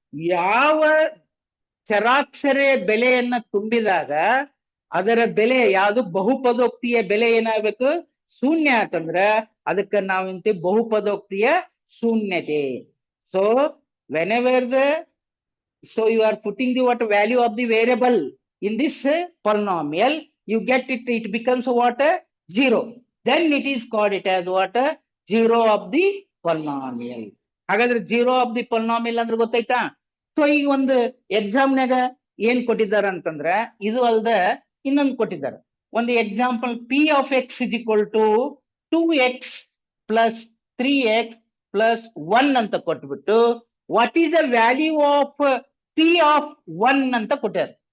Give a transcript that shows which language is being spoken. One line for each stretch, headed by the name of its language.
Kannada: ಯಾವ ಚರಾಕ್ಷರ ಬೆಲೆಯನ್ನ ತುಂಬಿದಾಗ ಅದರ ಬೆಲೆ ಯಾವುದು? ಬಹುಪದೋಕ್ತಿಯ ಬೆಲೆ ಏನಾಗಬೇಕು? ಶೂನ್ಯ ಆತಂದ್ರ ಅದಕ್ಕೆ ನಾವಿಂತ ಬಹುಪದೋಕ್ತಿಯ ಶೂನ್ಯತೆ. So whenever the
English: So you are putting the what value of the variable in this polynomial. You get it. It becomes what 0. Then it is called it as what 0 of the polynomial.
Kannada: ಹಾಗಾದ್ರೆ 0 of the polynomial ಅಂದ್ರೆ ಗೊತ್ತಾಯ್ತಾ? So ಈಗ ಒಂದು ಎಕ್ಸಾಮ್ನಾಗ ಏನ್ ಕೊಟ್ಟಿದ್ದಾರೆ ಅಂತಂದ್ರೆ ಇದು ಅಲ್ದ ಇನ್ನೊಂದು ಕೊಟ್ಟಿದ್ದಾರೆ. ಒಂದು example
English: P of X is equal to
Kannada: 2x plus 3x plus 1 ಅಂತ ಕೊಟ್ಬಿಟ್ಟು
English: what is the value of P of 1
Kannada: ಅಂತ ಕೊಟ್ಟಾರ.